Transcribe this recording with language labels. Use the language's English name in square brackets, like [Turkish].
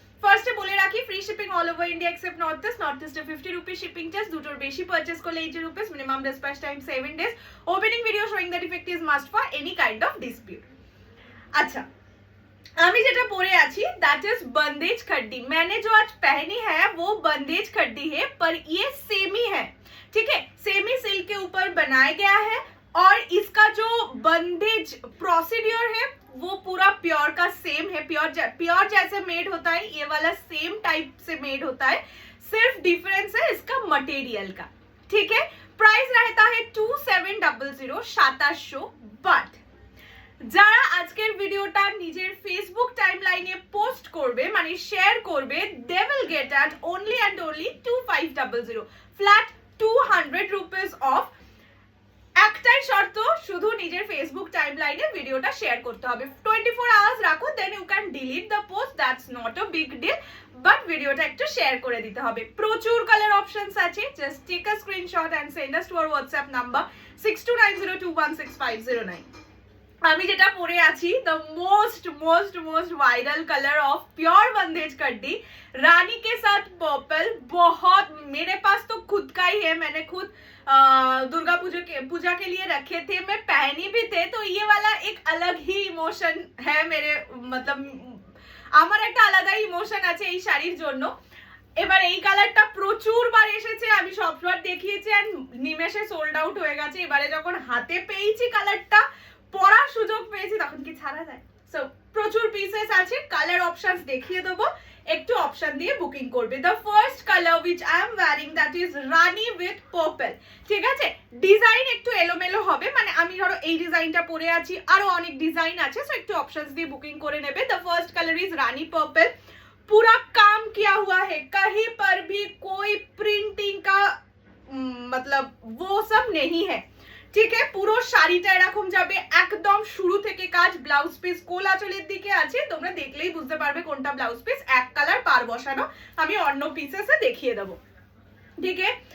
[Bangla] ফার্স্টে বলে রাখি, [English] Free shipping all over India except north ইস্টে 50 rupees shipping charge, দুটোর বেশি purchase করলে 80 rupees, minimum dispatch time 7 days, opening video showing the defect is must for any kind of dispute. [Bangla] আচ্ছা, আমি যেটা পরে আছি [English] that is [Bangla] बंदेज खड्डी। [Hindi] मैंने जो आज पहनी है वो बंदेज खड्डी है, पर ये सेमी है, ठीक है, सेमी सिल्क के ऊपर बनाया गया है। और इसका जो बंदेज प्रोसीड्योर है वो पूरा प्योर का सेम है, प्योर जैसे मेड होता है ये वाला सेम टाइप से मेड होता है, सिर्फ डिफरेंस है इसका मटेरियल का, ठीक है। प्राइस रहता है 2700 2700। [Bangla] बट যারা আজকের ভিডিওটা নিজের ফেসবুক টাইমলাইনে পোস্ট করবে, মানে শেয়ার করবে, [English] They will get at only and only 2500, flat 200 rupees off. [Bangla] একটাই শর্ত, শুধু নিজের ফেসবুক টাইমলাইনে ভিডিওটা শেয়ার করতে হবে। [English] 24 hours রাখো, then you can delete the post, that's not a big deal, but [Bangla] ভিডিওটা একটু শেয়ার করে দিতে হবে। প্রচুর কালার অপশনস আছে, [English] Just take a screenshot and send us to our WhatsApp number 6290216509। [Bangla] আমি যেটা পরে আছি, [English] the most viral colour of pure [Hindi] बंदेज कड्डी रानी के साथ पर्पल, बहुत मेरे पास तो खुद का ही है, मैंने खुद दुर्गा पूजा के लिए रखे थे, मैं पहनी भी थे, तो ये वाला एक अलग ही इमोशन है मेरे, मतलब [Bangla] আমার একটা আলাদা ইমোশন আছে এই শাড়ির জন্য। এবার এই কালারটা প্রচুর বার এসেছে, আমি সববার দেখিয়েছি আর নিমেষে সোল্ড আউট হয়ে গেছে। এবারে যখন হাতে পেয়েছি কালারটা, পরার সুযোগ পেয়েছি, তখন কি ছাড়া যায়? সো প্রচুর পিসেস আছে, কালার অপশনস দেখিয়ে দেবো, একটু অপশন দিয়ে বুকিং করবে। [English] the first colour which I am wearing that is rani with purple, [Bangla] ঠিক আছে। ডিজাইন একটু এলোমেলো হবে, মানে আমি ধরো এই ডিজাইনটা পরে আছি, আরো অনেক ডিজাইন আছে, সো একটু অপশনস দিয়ে বুকিং করে নেবে। [English] the first colour is [Hindi] রাनी purple, पूरा काम किया हुआ है, कहीं पर भी कोई प्रिंटिंग का मतलब वो सब नहीं है, [Bangla] ঠিক আছে। পুরো শাড়িটা এরকম যাবে, একদম শুরু থেকে কাজ। ব্লাউজ পিস কোল আঁচলের দিকে আছে, তোমরা দেখলেই বুঝতে পারবে কোনটা ব্লাউজ পিস, এক কালার পার বসানো, আমি অন্য পিসেসে দেখিয়ে দেবো, ঠিক আছে।